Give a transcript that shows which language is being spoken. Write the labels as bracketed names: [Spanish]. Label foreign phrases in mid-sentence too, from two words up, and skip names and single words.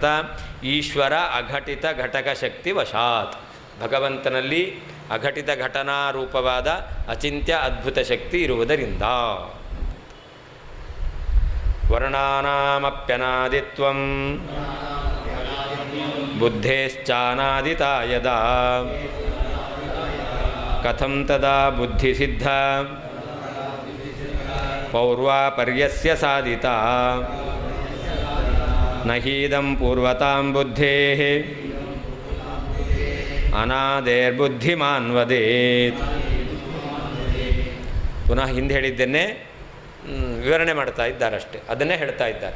[Sanskrit] ಈಶ್ವರ ಅಘಟಿತ ಘಟಕ ಶಕ್ತಿ ವಶಾತ್, [Kannada] ಭಗವಂತನಲ್ಲಿ ಅಘಟಿತ ಘಟನಾ ರೂಪವಾದ ಅಚಿಂತ್ಯ ಅದ್ಭುತ ಶಕ್ತಿ ಇರುವುದರಿಂದ. [Sanskrit] ವರ್ಣಾನಾಮಪ್ಯನಾದಿತ್ವಂ ಬುದ್ಧೇಶ್ಚಾನಾದಿತಾ ಯದಾ ಕಥಂ ತದಾ ಬುದ್ಧಿಸಿದ್ಧ ಪೌರ್ವಾಪರ್ಯಸ್ಯ ಸಾಧಿತಾ ನಹೀದಂ ಪೂರ್ವತಾಂ ಬುದ್ಧೇಃ ಅನಾದೇರ್ಬುದ್ಧಿಮಾನ್ ವದೇತ್. [Kannada] ಪುನಃ ಹಿಂದೆ ಹೇಳಿದ್ದನ್ನೇ ವಿವರಣೆ ಮಾಡ್ತಾ ಇದ್ದಾರಷ್ಟೆ, ಅದನ್ನೇ ಹೇಳ್ತಾ ಇದ್ದಾರೆ.